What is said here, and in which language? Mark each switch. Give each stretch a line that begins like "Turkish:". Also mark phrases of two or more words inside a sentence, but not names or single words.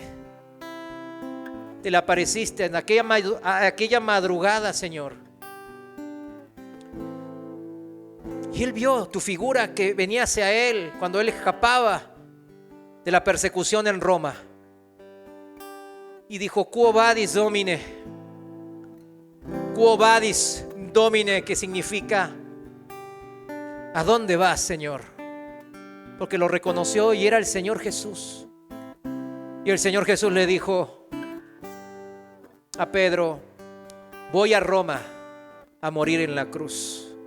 Spanish: Te le apareciste en aquella madrugada, Señor. Y él vio tu figura que venía hacia él cuando él escapaba de la persecución en Roma. Y dijo:
Latin: Quo vadis, Domine? Quo vadis, Domine,
Spanish: que significa ¿a dónde vas, Señor? Porque lo reconoció y era el Señor Jesús. Y el Señor Jesús le dijo a Pedro: voy a Roma a morir en la cruz.